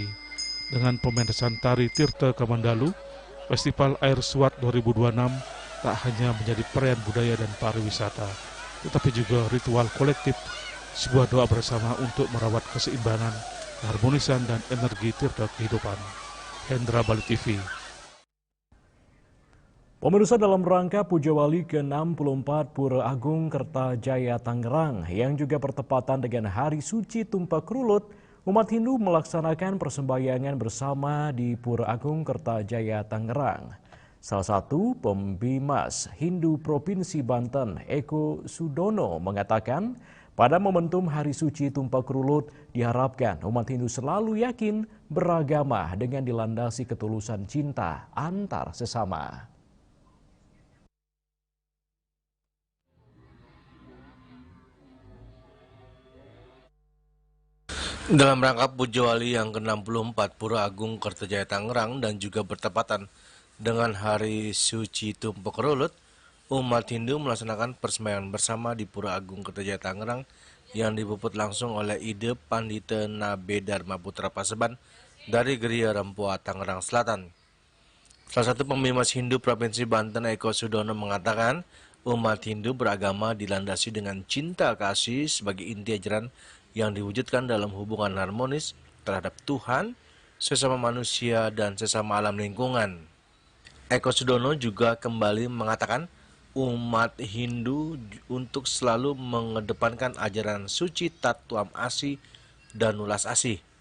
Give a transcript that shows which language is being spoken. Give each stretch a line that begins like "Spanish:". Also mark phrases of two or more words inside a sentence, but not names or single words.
Indonesian: Dengan pementasan tari Tirta Kamandalu, Festival Air Suat 2026 tak hanya menjadi perayaan budaya dan pariwisata, tetapi juga ritual kolektif, sebuah doa bersama untuk merawat keseimbangan, keharmonisan, dan energi tirta kehidupan. Hendra Bali TV. Pemirsa, dalam rangka Puja Wali ke-64 Pura Agung Kertajaya Tangerang yang juga bertepatan dengan Hari Suci Tumpak Rulut, umat Hindu melaksanakan persembahyangan bersama di Pura Agung Kertajaya Tangerang. Salah satu pembimas Hindu Provinsi Banten, Eko Sudono, mengatakan pada momentum Hari Suci Tumpak Rulut diharapkan umat Hindu selalu yakin beragama dengan dilandasi ketulusan cinta antar sesama. Dalam rangka Puja Wali yang ke-64 Pura Agung Kertajaya Tangerang dan juga bertepatan dengan Hari Suci Tumpak Rulut, umat Hindu melaksanakan persembahyangan bersama di Pura Agung Kertajaya Tangerang yang dipuput langsung oleh Ide Pandita Nabe Dharma Putra Paseban dari Geria Rempua, Tangerang Selatan. Salah satu pembimas Hindu Provinsi Banten, Eko Sudono, mengatakan umat Hindu beragama dilandasi dengan cinta kasih sebagai inti ajaran yang diwujudkan dalam hubungan harmonis terhadap Tuhan, sesama manusia, dan sesama alam lingkungan. Eko Sudono juga kembali mengatakan umat Hindu untuk selalu mengedepankan ajaran suci Tatuam Asih dan Ulas Asih.